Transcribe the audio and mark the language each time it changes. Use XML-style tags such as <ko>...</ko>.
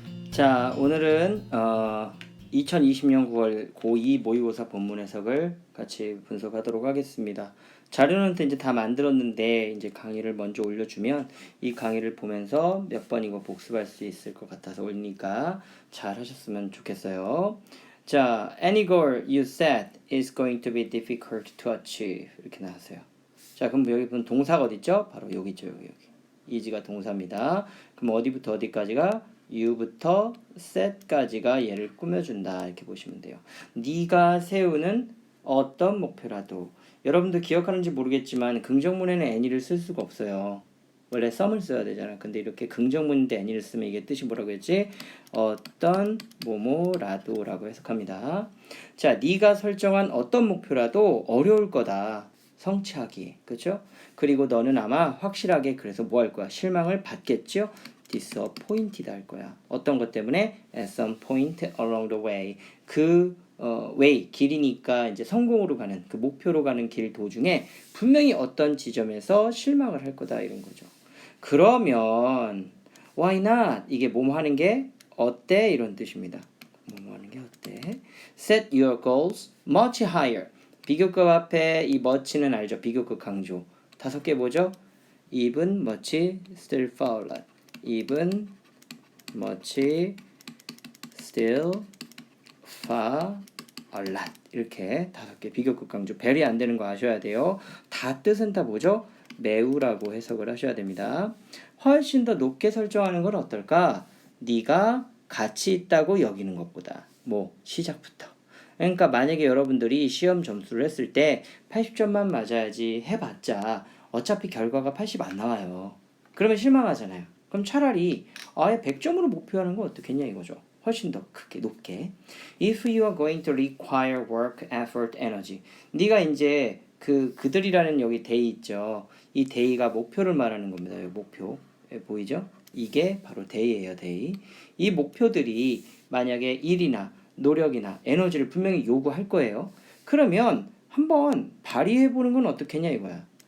<ko>자, 오늘은 2020년 9월 고2 모의고사 본문 해석을 같이 분석하도록 하겠습니다. 자료는 이제 다 만들었는데 이제 강의를 먼저 올려주면 이 강의를 보면서 몇 번 이거 복습할 수 있을 것 같아서 올리니까 잘 하셨으면 좋겠어요.</ko> <en>자, any goal you set is going to be difficult to achieve</en> <ko>이렇게 나왔어요. 자, 그럼 여기 보면 동사가 어디 있죠? 바로 여기 있죠, 여기. is가 동사입니다. 그럼 어디부터 어디까지가? you부터 set까지가 얘를 꾸며준다 이렇게 보시면 돼요. 네가 세우는 어떤 목표라도 여러분들 기억하는지 모르겠지만 긍정문에는 any를 쓸 수가 없어요. 원래 some을 써야 되잖아. 근데 이렇게 긍정문인데 any를 쓰면 이게 뜻이 뭐라고 했지? 어떤 뭐뭐라도 라고 해석합니다. 자, 네가 설정한 어떤 목표라도 어려울 거다. 성취하기. 그렇죠? 그리고 너는 아마 확실하게 그래서 뭐 할 거야? 실망을 받겠죠? disappointed 할 거야. 어떤 것 때문에?</ko> <en>At some point along the way.</en> <ko>way, 길이니까 이제 성공으로 가는, 그 목표로 가는 길 도중에 분명히 어떤 지점에서 실망을 할 거다 이런 거죠. 그러면</ko> <en>why not?</en> <ko>이게 뭐뭐 하는 게 어때? 이런 뜻입니다. 뭐뭐 하는 게 어때?</ko> <en>Set your goals much higher.</en> <ko>비교급 앞에 이 much는 알죠? 비교급 강조. 5개 뭐죠?</ko> <en>even, much, still, far, lot. even, much, still, far, a lot.</en> <ko>이렇게 5개 비교급 강조. 배리 안 되는 거 아셔야 돼요. 다 뜻은 다 뭐죠? 매우라고 해석을 하셔야 됩니다. 훨씬 더 높게 설정하는 건 어떨까? 네가 가치 있다고 여기는 것보다. 뭐 시작부터. 그러니까 만약에 여러분들이 시험 점수를 했을 때 80점만 맞아야지 해봤자 어차피 결과가 80 안 나와요. 그러면 실망하잖아요. 그럼 차라리 아예 100점으로 목표하는 건 어떻겠냐 이거죠. 훨씬 더 크게 높게.</ko> <en>If you are going to require work, effort, energy.</en> <ko>네가 이제 그들이라는 여기 they 있죠. 이 they가 목표를 말하는 겁니다. 여기 목표. 보이죠? 이게 바로 they예요, they. 이 목표들이 만약에 일이나 노력이나 에너지를 분명히 요구할 거예요. 그러면 한번 발휘해 보는 건 어떻겠냐 이거야.</ko>